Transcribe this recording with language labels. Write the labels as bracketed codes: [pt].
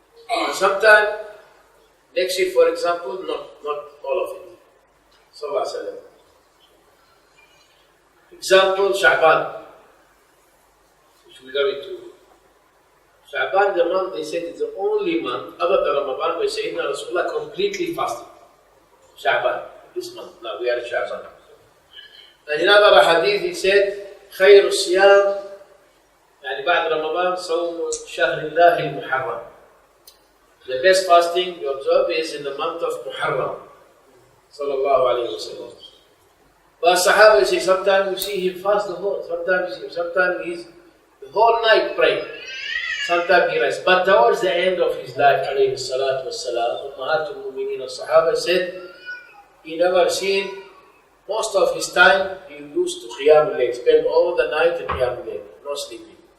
[en] And sometime next year, for example, not all of it. Sallallahu alaihi wasallam. Example, Sha'ban, which we go into. Sha'ban, the month, they said, is the only month other than Ramadan where Sayyidina Rasulullah completely fasted. Sha'ban, this month. Now we are in Sha'ban. And in another hadith, he said, [ar] خير الصيام يعني بعد رمضان صوم شهر الله المحرم. [en] The best fasting you observe is in the month of Muharram. Sallallahu alayhi wa sallam. But Sahaba say, sometimes you see him fast the whole, sometimes he's the whole night praying. Sometimes he rests. But towards the end of his life, alayhi salatu wassalam, Ummahatul Mu'mineen al-Sahaba said, he never seen, most of his time, he used to Qiyam al-Layl, spend all the night in Qiyam al-Layl, no sleeping.